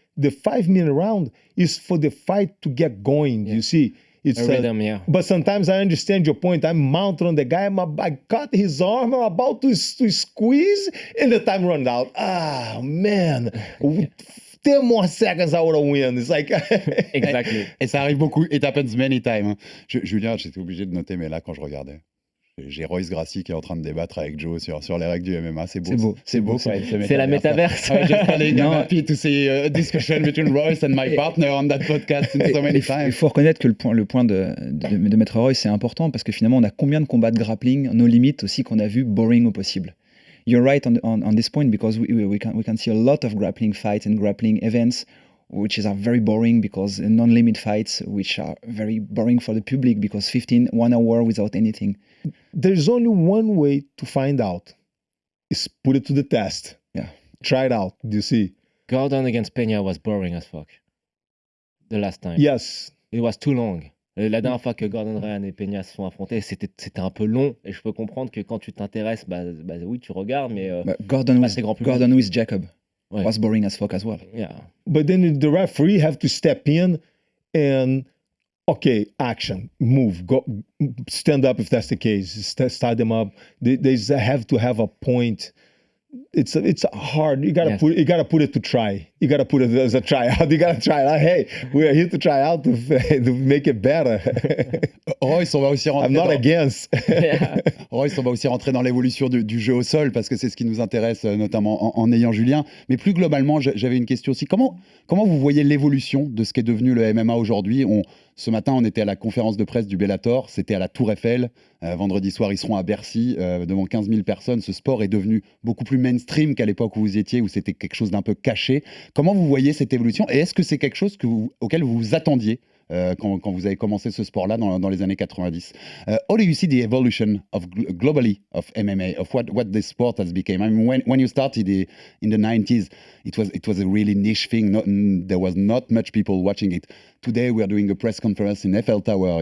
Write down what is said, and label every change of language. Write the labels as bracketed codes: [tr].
[en] The 5-minute round is for the fight to get going. You see, it's a rhythm. But sometimes I understand your point. I'm mounted on the guy. I cut his arm. I'm about to squeeze, and the time runs out. Ah, man. 10 more seconds, I would have win. It's like... Exactly. [fr] Et ça arrive beaucoup. [en] It happens many times. [fr] Julien, j'étais obligé de noter, mais là, quand je regardais, j'ai Royce Gracie qui est en train de débattre avec Joe sur les règles du MMA. C'est beau. C'est beau. C'est la métaverse. [en] I just really happy to see a discussion between Royce and my partner on that podcast so many times. [fr] Il faut reconnaître que le point de Maître Royce, c'est important parce que finalement, on a combien de combats de grappling, nos limites aussi qu'on a vu boring au possible. [en] You're right on this point because we can see a lot of grappling fights and grappling events which are very boring because non-limit fights which are very boring for the public because 1 hour without anything. There's only one way to find out is put it to the test. Yeah. Try it out. Do you see? Gordon against Peña was boring as fuck. The last time. Yes. It was too long. [fr] La dernière fois que Gordon Ryan et Peña se sont affrontés, c'était un peu long. Et je peux comprendre que quand tu t'intéresses, oui, tu regardes, mais Gordon assez grand public. [en] with Jacob [fr] Ouais. [en] was boring as fuck as well. Yeah. But then the referee have to step in and, okay, action, move, go, stand up if that's the case, start them up. They have to have a point. It's hard. You gotta put it to try. You gotta put it as a tryout. You gotta try it. Hey, we are here to try out to make it better. [fr] Royce, on va aussi rentrer. [en] I'm not against. [fr] Royce, on va aussi rentrer dans l'évolution du jeu au sol parce que c'est ce qui nous intéresse, notamment en ayant Julien. Mais plus globalement, j'avais une question aussi. Comment vous voyez l'évolution de ce qui est devenu le MMA aujourd'hui? Ce matin, on était à la conférence de presse du Bellator, c'était à la Tour Eiffel. Vendredi soir, ils seront à Bercy, devant 15 000 personnes. Ce sport est devenu beaucoup plus mainstream qu'à l'époque où vous étiez, où c'était quelque chose d'un peu caché. Comment vous voyez cette évolution? Et est-ce que c'est quelque chose auquel vous vous attendiez quand vous avez commencé ce sport-là dans les années 90? [en] How do you see the evolution globally of MMA, of what this sport has become? I mean, when you started in the 90s, it was a really niche thing. There was not much people watching it. Today, we are doing a press conference in Eiffel Tower.